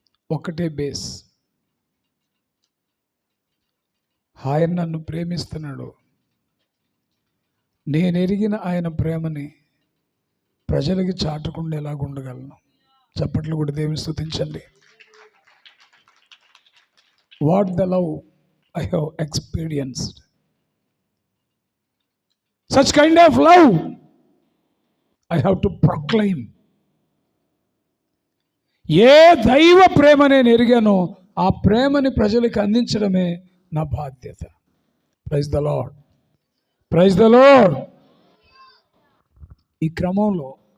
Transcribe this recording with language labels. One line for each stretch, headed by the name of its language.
Telugu: ఒక్కటే బేస్, ఆయన నన్ను ప్రేమిస్తున్నాడు, నేను ఎరిగిన ఆయన ప్రేమని ప్రజలకి చాటకుండా ఎలాగ ఉండగలను. చప్పట్లు కూడా దేవుని స్తుతించండి.
English: What the love I have experienced, such kind of love I have to proclaim.
Telugu: ఏ దైవ ప్రేమ నేను ఎరిగానో ఆ ప్రేమని ప్రజలకు అందించడమే నా బాధ్యత.
English: Praise the Lord, praise the Lord.
Telugu: ఈ క్రమంలో